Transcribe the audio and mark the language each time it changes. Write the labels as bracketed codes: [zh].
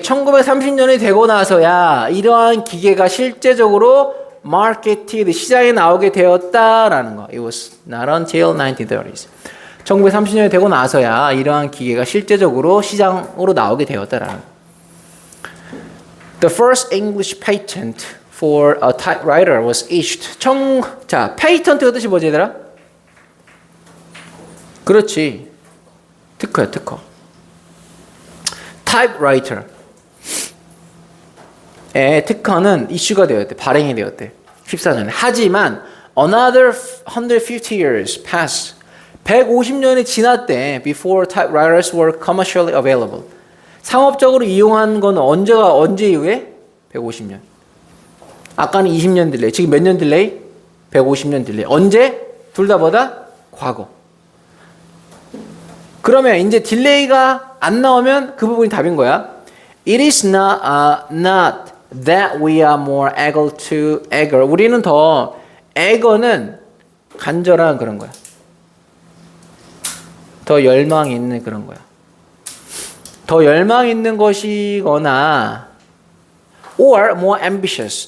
[ko] 1930년이 되고 나서야 이러한 기계가 실제적으로 marketed, 시장에 나오게 되었다라는 거. [en] It was not until 1930s. [ko] 1930년이 되고 나서야 이러한 기계가 실제적으로 시장으로 나오게 되었다라는 거. [en] The first English patent for a typewriter was issued. [ko] 자, 페이턴트가 뜻이 뭐지 얘들아? 그렇지. 특허야, 특허. typewriter. 특허는 이슈가 되었대. 발행이 되었대. 14년에. 하지만 [en] another 150 years passed. [ko] 150년이 지났대. [en] Before typewriters were commercially available. [ko] 상업적으로 이용한 건 언제 이후에? 150년. 아까는 20년 딜레이. 지금 몇 년 딜레이? 150년 딜레이. 언제? 둘 다 뭐다? 과거. 그러면 이제 딜레이가 안 나오면 그 부분이 답인 거야. [en] It is not that we are more eager. [ko] 우리는 더 eager는 간절한 그런 거야. 더 열망 있는 그런 거야. 더 열망 있는 것이거나 [en] or more ambitious.